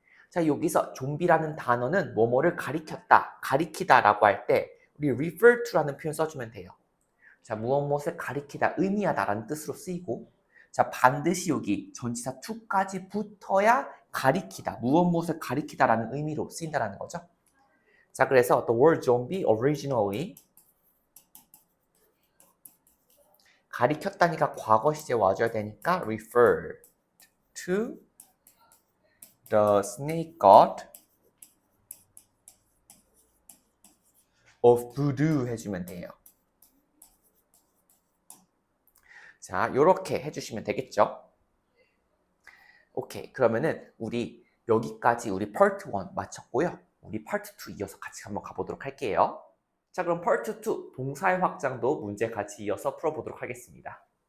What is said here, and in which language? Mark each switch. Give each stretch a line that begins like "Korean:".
Korean: 자, 여기서 좀비라는 단어는 뭐뭐를 가리켰다, 가리키다 라고 할 때 우리
English: refer to
Korean: 라는 표현 써주면 돼요. 자, 무엇을 가리키다, 의미하다 라는 뜻으로 쓰이고 자, 반드시 여기 전치사 to까지 붙어야 가리키다, 무엇을 가리키다 라는 의미로 쓰인다라는 거죠. 자, 그래서
English: the word zombie originally
Korean: 가리켰다니까 과거 시제 와줘야 되니까
English: referred to the snake god of voodoo
Korean: 해주면 돼요. 자, 요렇게 해주시면 되겠죠? 오케이, 그러면은 우리 여기까지 우리 파트 1 마쳤고요. 우리 파트 2 이어서 같이 한번 가보도록 할게요. 자, 그럼 파트 2 동사의 확장도 문제 같이 이어서 풀어보도록 하겠습니다.